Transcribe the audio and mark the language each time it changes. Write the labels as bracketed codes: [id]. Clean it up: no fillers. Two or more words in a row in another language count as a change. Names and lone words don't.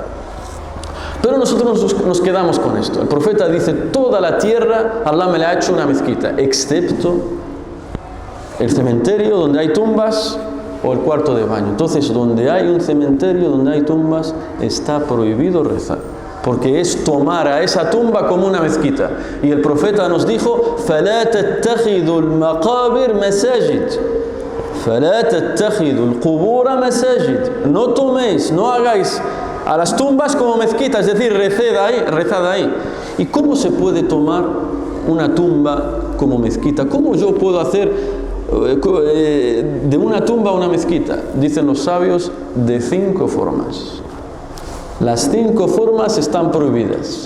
[es] Pero nosotros nos quedamos con esto. El profeta dice, toda la tierra Allah me la ha hecho una mezquita, excepto el cementerio donde hay tumbas o el cuarto de baño. Entonces, donde hay un cementerio, donde hay tumbas, está prohibido rezar, porque es tomar a esa tumba como una mezquita. Y el profeta nos dijo, [ar] فَلَا تَتَّخِذُوا الْمَقَابِرْ مَسَاجِدْ. فَلَا تَتَّخِذُوا الْقُبُورَ مَسَاجِدْ. [es] No toméis, no hagáis a las tumbas como mezquita, es decir, rezad ahí. ¿Y cómo se puede tomar una tumba como mezquita? ¿Cómo yo puedo hacer de una tumba una mezquita? Dicen los sabios, de 5 formas. Las 5 formas están prohibidas.